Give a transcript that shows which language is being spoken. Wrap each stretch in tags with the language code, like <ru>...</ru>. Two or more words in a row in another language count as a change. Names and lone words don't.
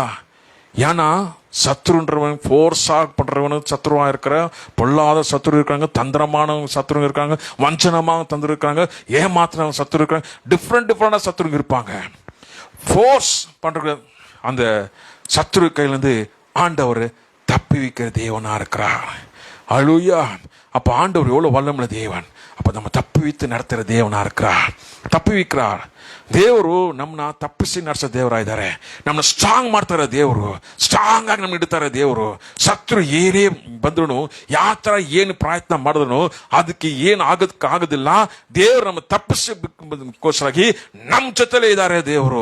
<ta>ஏன்னா சத்ருன்றவன், ஃபோர்ஸாக பண்றவனும் சத்ருவா இருக்கிற, பொல்லாத சத்ரு இருக்காங்க, தந்திரமான சத்ரு இருக்காங்க, வஞ்சனமாக தந்திரம் இருக்காங்க, ஏமாத்தின சத்ரு இருக்காங்க, டிஃப்ரெண்டா சத்ருங்க இருப்பாங்க. ஃபோர்ஸ் பண்ற அந்த சத்ரு கையிலேருந்து ஆண்டவர் தப்பி வைக்கிற தேவனா இருக்கிறார். அல்லேலூயா. அப்ப ஆண்டவர் எவ்வளவு வல்லமுள்ள தேவன். அப்ப நம்ம தப்பி வைத்து நடத்துகிற தேவனா இருக்கிறார்.</ta> <kn>ತಪ್ಪಿ ವಿಕ್ರ ದೇವರು ನಮ್ಮನ್ನ ತಪ್ಪಿಸಿ ನಡೆಸೋ ದೇವರಾಗಿದ್ದಾರೆ. ನಮ್ಮನ್ನ ಸ್ಟ್ರಾಂಗ್ ಮಾಡ್ತಾರೆ ದೇವರು, ಸ್ಟ್ರಾಂಗ್ ಆಗಿ ನಮ್ಗೆ ಇಡ್ತಾರೆ ದೇವರು. ಶತ್ರು ಏನೇ ಬಂದ್ರು, ಯಾವ ತರ ಏನು ಪ್ರಯತ್ನ ಮಾಡಿದ್ರು ಅದಕ್ಕೆ ಏನು ಆಗೋದಿಲ್ಲ. ದೇವರು ನಮ್ಮ ತಪ್ಪಿಸೋಸ್ಕರವಾಗಿ ನಮ್ಮ ಜೊತೆಲೇ ಇದ್ದಾರೆ ದೇವರು.</kn>